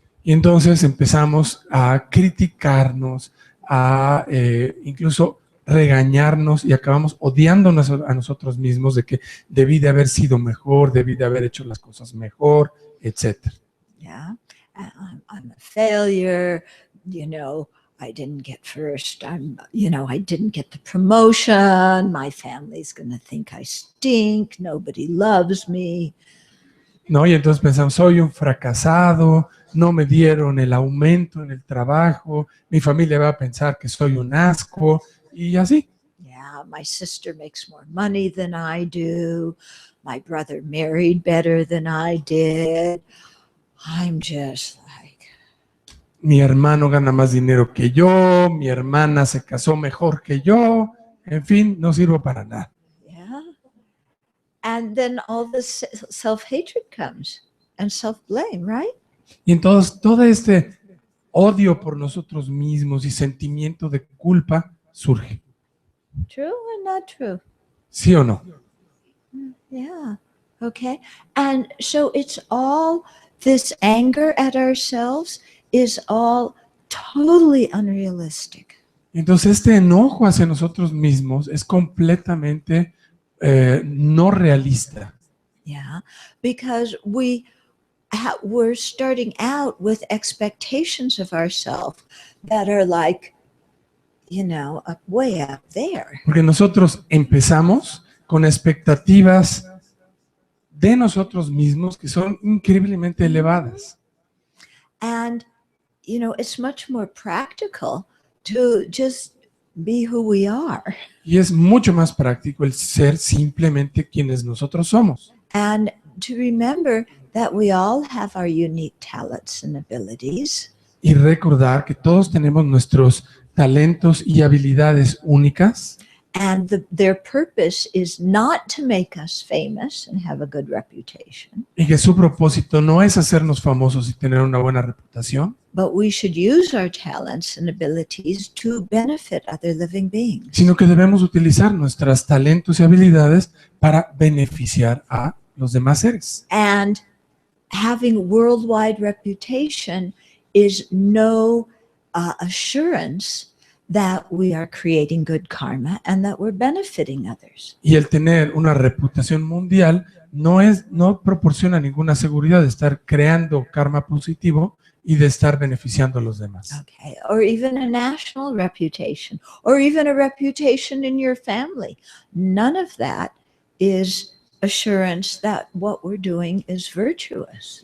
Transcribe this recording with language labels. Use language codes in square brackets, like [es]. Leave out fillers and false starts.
[es] Y entonces empezamos a criticarnos, a incluso regañarnos y acabamos odiándonos a nosotros mismos de que debí de haber sido mejor, debí de haber hecho las cosas mejor, etc. [en] Yeah. I'm a failure. You know, I didn't get first. I didn't get the promotion. My family's going to think I stink. Nobody loves me. [es] ¿No? Y entonces pensamos, soy un fracasado, no me dieron el aumento en el trabajo, mi familia va a pensar que soy un asco y así. [en] Yeah, my sister makes more money than I do. My brother married better than I did. I'm just like, [es] Mi hermano gana más dinero que yo, mi hermana se casó mejor que yo, en fin, no sirvo para nada. yeah. [en] And then all this self-hatred comes and self-blame, right? [es] Y entonces todo este odio por nosotros mismos y sentimiento de culpa surge. [en] True or not true? [es] ¿Sí o no? Yeah. Okay. [en] And so it's all this anger at ourselves is all totally unrealistic. [es] Entonces este enojo hacia nosotros mismos es completamente no realista. Yeah. [en] Because we're starting out with expectations of ourselves that are like, you know, way up there. [es] Porque nosotros empezamos con expectativas de nosotros mismos que son increíblemente elevadas. [en] And, you know, it's much more practical to just be who we are. [es] Y es mucho más práctico el ser simplemente quienes nosotros somos. [en] And to remember that we all have our unique talents and abilities. [es] Y recordar que todos tenemos nuestros talentos y habilidades únicas. [en] And their purpose is not to make us famous and have a good reputation, [es] Y que su propósito no es hacernos famosos y tener una buena reputación, [en] but we should use our talents and abilities to benefit other living beings. [es] sino que debemos utilizar nuestros talentos y habilidades para beneficiar a los demás seres. [en] And having worldwide reputation is no assurance that we are creating good karma and that we're benefiting others. [es] Y el tener una reputación mundial no proporciona ninguna seguridad de estar creando karma positivo y de estar beneficiando a los demás. [en] Okay, or even a national reputation, or even a reputation in your family. None of that is assurance that what we're doing is virtuous.